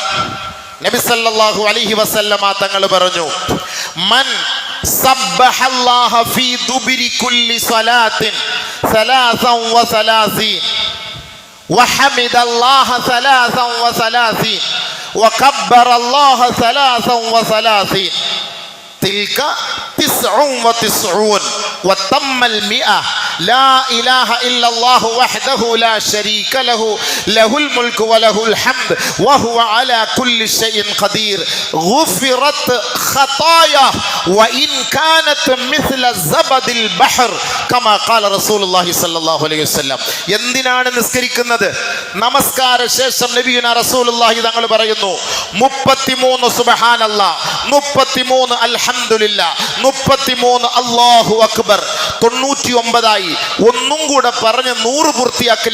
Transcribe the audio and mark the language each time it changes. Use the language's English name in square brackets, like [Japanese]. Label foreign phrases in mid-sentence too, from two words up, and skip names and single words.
[Arabic] നബി صلى الله عليه وسلم [Malayalam] തങ്ങൾ പറഞ്ഞു, [Arabic] من سبح الله في دبر كل صلاة 33 وحمد الله 33 وكبر الله 33 تلك 99 വതമ്മൽ 100 لا إله إلا الله وحده لا شريك له له الملك وله الحمد وهو على كل شيء قدير غفرت خطاياه وإن كانت مثل زبد البحر كما قال رسول الله صلى الله عليه وسلم. [Malayalam] എന്തിനാണ് നിസ്കരിക്കുന്നത്? നമസ്കാര ശേഷം [Arabic] نبينا رسول الله [Malayalam] തങ്ങൾ പറയുന്നു, 33 സുബ്ഹാനല്ലാഹ്, 33 അൽഹംദുലില്ലാഹ്, 33 [Arabic] الله أكبر, [Malayalam] 99 ഒന്നും കൂടെ പറഞ്ഞ് 100 പൂർത്തിയാക്കി.